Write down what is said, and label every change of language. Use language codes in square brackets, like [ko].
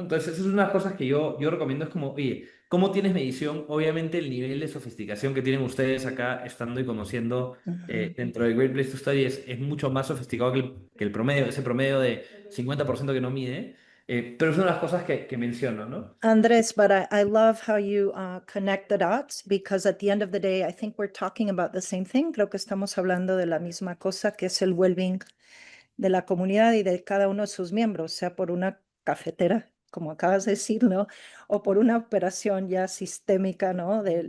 [es] Entonces, esas son unas cosas que yo recomiendo. Es como, oye, ¿cómo tienes medición? Obviamente el nivel de sofisticación que tienen ustedes acá, estando y conociendo Ujú. dentro de Great Place to Study, es mucho más sofisticado que el promedio, ese promedio de 50% que no mide, pero son las cosas que menciono, ¿no? [en] Andres, but I love how you connect the dots because at the end of the day, I think we're talking about the same thing. [es] Creo que estamos hablando de la misma cosa, que es el well-being de la comunidad y de cada uno de sus miembros, sea por una cafetera, como acabas de decir, ¿no? O por una operación ya sistémica, ¿no?